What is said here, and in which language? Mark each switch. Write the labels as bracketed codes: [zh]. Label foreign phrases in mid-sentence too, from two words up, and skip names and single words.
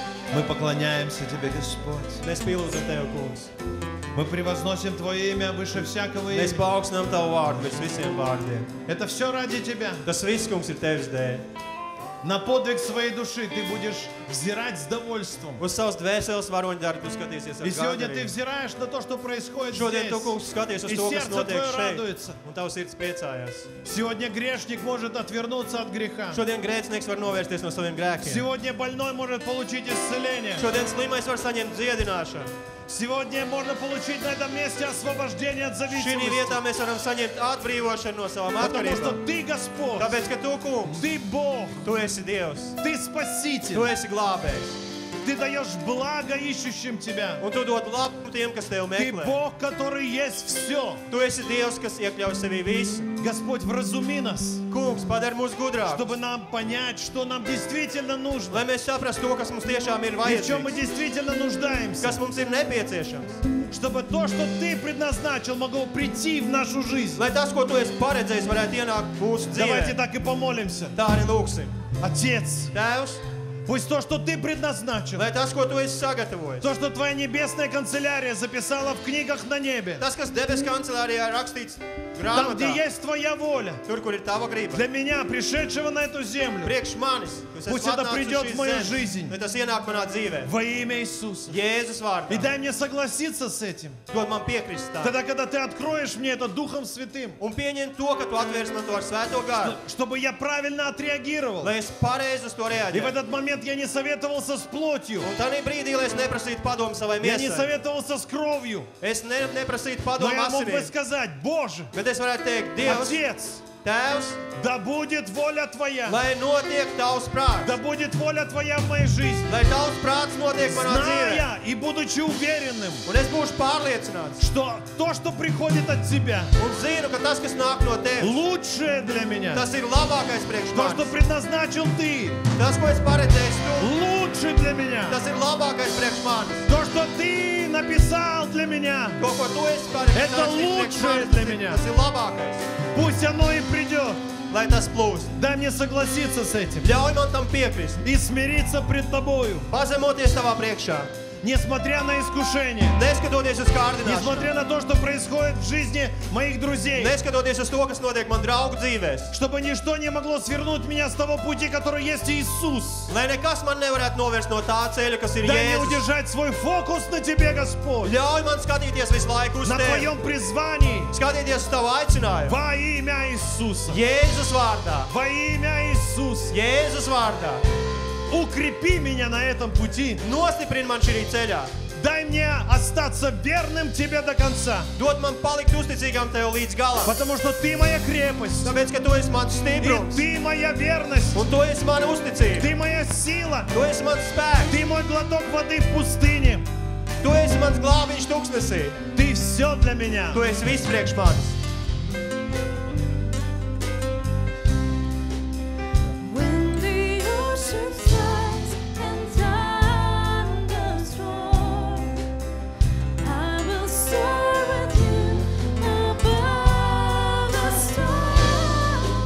[ru] Мы поклоняемся Тебе, Господь. [lv] Mēs pielūdzam Tev, Kungs. [ru] Мы превозносим Твое имя выше всякого [lv] Mēs [ru] имени. [lv] paaugstinām Tavu vārdu virs visiem vārdiem. [ru] Это все ради Тебя. [lv] Tas viss, Kungs, ir Tevis dēļ. [ru] На подвиг своей души Ты будешь взирать с довольством. [lv] Uz savas dvēseles varoņu darbu Tu skatīsies ar [ru] И сегодня Ты [lv] gandarījumu. [ru] взираешь на то, что происходит [lv] Šodien Tu, [ru] здесь. [lv] Kungs, skaties uz [ru] И [lv] to, kas [ru] сердце [lv] notiek [ru] Твое [lv] šeit. [ru] радуется. [lv] Un Tavs sirds priecājās. [ru] Сегодня грешник может отвернуться от греха. [lv] Šodien grēcinieks var novērsties no saviem grēkiem. [ru] Сегодня больной может получить исцеление. [lv] Šodien slimais var saņemt dziedināšanu. [ru] Сегодня можно получить на этом месте освобождение от [lv] Šī [ru] зависимости. [lv] vietā mēs varam saņemt atbrīvošanu no savām [ru] Потому что [lv] atkarībām. [ru] Ты Господь, [lv] Tāpēc, ka Tu, Kungs, [ru] Ты Бог, [lv] Tu esi Dievs, [ru] Ты [lv] Tu [ru] Спаситель. [lv] esi glābējs. [ru] Ты даешь благо ищущим Тебя. [lv] Un Tu dod labumu tiem, kas Tev [ru] Ты [lv] meklē. [ru] Бог, который есть все. [lv] Tu esi Dievs, kas iekļauj sevī visu. [ru] Господь, вразуми нас, [lv] Kungs, padari mūs gudrākus, [ru] чтобы нам понять, что нам действительно нужно, [lv] lai mēs saprastu to, kas mums tiešām ir [ru] и в чем мы [lv] vajadzīgs, [ru] действительно нуждаемся, [lv] kas mums ir nepieciešams. [ru] чтобы то, что Ты предназначил, могло прийти в нашу жизнь. [lv] Lai tas, ko Tu esi paredzējis, varētu ienākt mūsu [ru] Давайте [lv] dzīvē. [ru] так и помолимся. [lv] Tā arī lūksim. [ru] Отец, [lv] Tēvs, [ru] пусть то, что Ты предназначил, [lv] lai tas, ko Tu esi sagatavojis, [ru] то, что Твоя небесная канцелярия записала в книгах на небе, [lv] tas, kas debesu kancelārijā ir rakstīts [ru] там, где [lv] grāmatā, [ru] есть Твоя воля, [lv] tur, kur ir Tava griba, [ru] для меня, пришедшего на эту землю, [lv] priekš manis, kas [ru] Pусть [lv] esmu [ru] это [lv] atnācis [ru] придет [lv] uz [ru] в [lv] šīs [ru] мою [lv] zemes, [ru] жизнь. [lv] lai tas ienāk manā dzīvē. [ru] во имя Иисуса. [lv] Jēzus [ru] И [lv] vārdā. [ru] дай мне согласиться с этим. [lv] Dod man piekrist tā. [ru] Тогда, когда Ты откроешь мне это Духом Святым, [lv] Un pieņem to, ka Tu atvērsi man to ar svēto garu, [ru] чтобы я правильно отреагировал. [lv] lai es pareizi uz to [ru] И в [lv] reaģētu. [ru] этот момент я не советовался с плотью, [lv] Un tādā brīdī, lai es neprasītu padomu savai [ru] я не [lv] miesai, [ru] советовался с кровью, [lv] es neprasītu [ru] но [lv] padomu [ru] я мог бы [lv] asinīm, [ru] сказать: Боже, [lv] bet es varētu teikt, Dievs, [ru] Отец, [lv] Tēvs, [ru] да будет воля Твоя, [lv] lai notiek Tavs prāts, [ru] да будет воля Твоя в моей жизни, [lv] lai Tavs prāts notiek manā dzīvē, [ru] зная и будучи уверенным, [lv] un es būšu pārliecināts, [ru] что то, что приходит от Тебя, [lv] un zinu, ka tas, kas nāk no Tevis, [ru] лучшее для меня, [lv] tas ir labākais priekš [ru] то, что [lv] manis. [ru] предназначил Ты, [lv] Tas, ko es paredzēju, Tu, [ru] лучше для меня, [lv] tas ir labākais priekš manis. [ru] то, что Ты написал для меня, [lv] To, ko Tu esi paredzējis [ru] Это [lv] priekš [ru] лучшее [lv] manis, [ru] для меня. [lv] tas ir labākais, [ru] пусть оно и придет. [lv] lai tas plūst. [ru] Дай мне согласиться с этим [lv] Ļauj man tam piekrist, [ru] и смириться пред Тобою, [lv] pazemoties Tavā priekšā, [ru] несмотря на искушение, [lv] neskatoties uz kārdināšanu, [ru] несмотря на то, что происходит в жизни моих друзей, [lv] neskatoties uz to, kas notiek man draugu dzīvēs, [ru] чтобы ничто не могло свернуть меня с того пути, который есть Иисус. [lv] lai nekas man nevarētu novērst no tā ceļa, kas ir [ru] Дай мне [lv] Jēzus. [ru] удержать свой фокус на Тебе, Господь, [lv] Ļauj man skatīties visu laiku uz [ru] на [lv] Tevi, [ru] Твоем призвании, [lv] skatīties uz Tavu aicinājumu. [ru] во имя Иисуса, [lv] Jēzus vārdā, [ru] во имя Иисуса. [lv] Jēzus vārdā, [ru] Укрепи меня на этом пути. [lv] nostiprini man šī ceļā, [ru] Дай мне остаться верным Тебе до конца, [lv] dod man palikt uzticīgam Tev līdz galam, [ru] потому что Ты моя крепость, [lv] tāpēc, ka Tu esi mans [ru] и [lv] stiprums, [ru] Ты моя верность, [lv] un Tu esi mana uzticība, [ru] Ты моя сила, [lv] Tu esi mans spēks, [ru] Ты мой глоток воды в пустыне, [lv] Tu esi mans glābiņš tuksnesī, [ru] Ты все для меня. [lv] Tu esi viss priekš manis. [en] When the ocean floods and thunders roar, I will soar with you above the storm.